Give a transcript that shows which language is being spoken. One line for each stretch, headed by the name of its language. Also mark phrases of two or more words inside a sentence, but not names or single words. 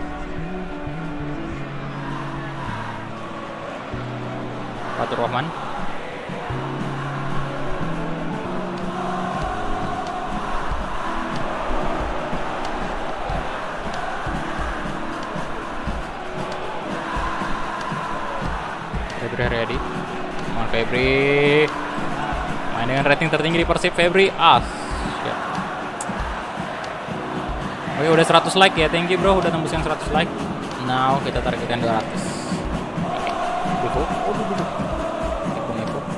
Indonesian: Fatur Rahman. Febri Haryadi.
English: Come on Febri.
Indonesian: Main dengan rating tertinggi di Persib, Febri. Ya. Oke, udah 100 like ya.
English: Thank you bro,
Indonesian: udah tembus yang 100 like. Now kita targetkan 200. Oke. Nipu.